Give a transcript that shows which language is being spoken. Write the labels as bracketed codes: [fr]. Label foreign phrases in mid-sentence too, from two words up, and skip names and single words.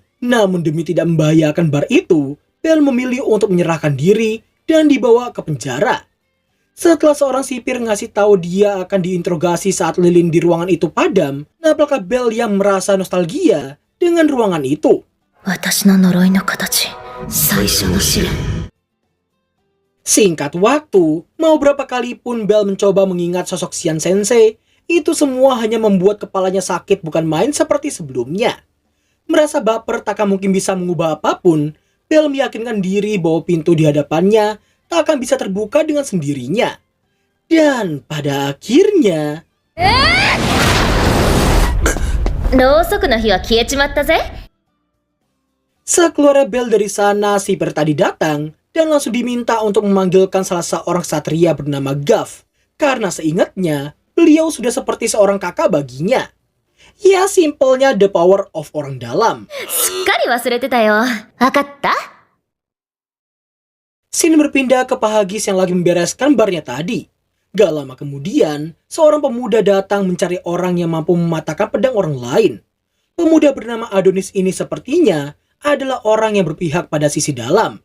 [id] Namun demi tidak membahayakan bar itu, Bell memilih untuk menyerahkan diri dan dibawa ke penjara. Setelah seorang sipir ngasih tahu dia akan diinterogasi saat lilin di ruangan itu padam, nampaknya Bell yang merasa nostalgia dengan ruangan itu. [ja] 私の呪いの形、最初の試練。 [id] Singkat waktu, mau berapa kali pun Bell mencoba mengingat sosok Xian Sensei, itu semua hanya membuat kepalanya sakit bukan main seperti sebelumnya. Merasa baper tak akan mungkin bisa mengubah apapun, Bell meyakinkan diri bahwa pintu di hadapannya tak akan bisa terbuka dengan sendirinya. Dan pada akhirnya... [ja] ろうそくの火は消えちまったぜ。 [id] Sekeluarnya Bell dari sana, sipir tadi datang dan langsung diminta untuk memanggilkan salah seorang ksatria bernama Gav. Karena seingatnya, beliau sudah seperti seorang kakak baginya. Ya simpelnya [en] the power of [id] orang dalam. [ja] すっかり忘れてたよ。わかった？ [id] Scene berpindah ke Pak Hagis yang lagi membereskan barnya tadi. Gak lama kemudian, seorang pemuda datang mencari orang yang mampu mematahkan pedang orang lain. Pemuda bernama Adonis ini sepertinya adalah orang yang berpihak pada sisi dalam.